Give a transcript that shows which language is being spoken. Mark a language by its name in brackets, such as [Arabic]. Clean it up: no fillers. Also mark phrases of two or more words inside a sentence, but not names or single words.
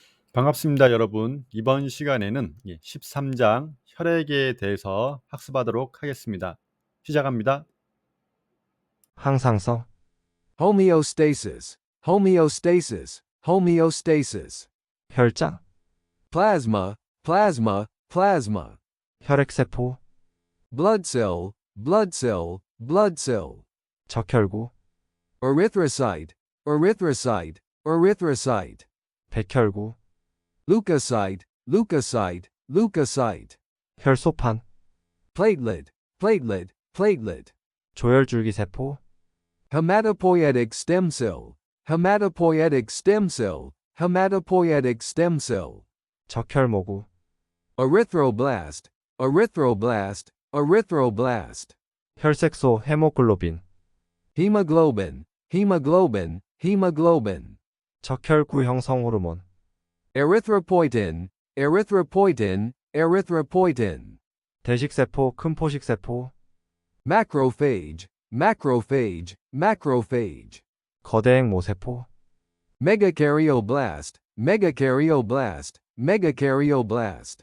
[Korean] 반갑습니다, 여러분. 이번 시간에는 13장 혈액에 대해서 학습하도록 하겠습니다. 시작합니다. 항상성, [English] Homeostasis, homeostasis, homeostasis. [Korean] 혈장, [English] Plasma, plasma, plasma. [Korean] 혈액세포, [English] Blood cell, blood cell, blood cell. [Korean] 적혈구, [English] Erythrocyte, erythrocyte, erythrocyte. [Korean] 백혈구, [English] Leukocyte, leukocyte, leukocyte. [Korean] 혈소판, [English] Platelet, platelet, platelet. [Korean] 조혈줄기세포, [English] Hematopoietic stem cell, hematopoietic stem cell, hematopoietic stem cell. [Korean] 적혈모구, [English] Erythroblast, erythroblast, erythroblast. [Korean] 혈색소 헤모글로빈, [English] Hemoglobin, hemoglobin, hemoglobin. [Korean] 적혈구 형성 호르몬, [English] Erythropoietin, erythropoietin, erythropoietin. [Korean] 대식세포, 큰포식세포, [English] Macrophage, macrophage, macrophage. [Korean] 거대행모세포, [English] Megakaryoblast, megakaryoblast, megakaryoblast.